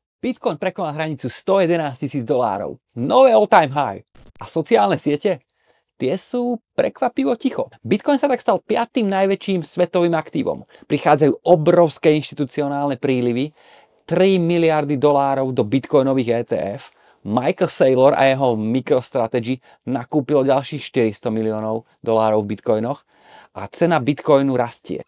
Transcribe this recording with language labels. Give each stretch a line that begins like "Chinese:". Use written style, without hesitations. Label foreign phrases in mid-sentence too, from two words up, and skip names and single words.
Slovak: Bitcoin prekonal hranicu $111 000.
English: Nové all-time high.
Slovak: A sociálne siete? Tie sú prekvapivo ticho. Bitcoin sa tak stal 5. najväčším svetovým aktívom. Prichádzajú obrovské inštitucionálne prílivy, $3 miliardy do bitcoinových ETF. Michael Saylor a jeho MicroStrategy nakúpilo ďalších $400 miliónov v bitcoinoch a cena bitcoinu rastie.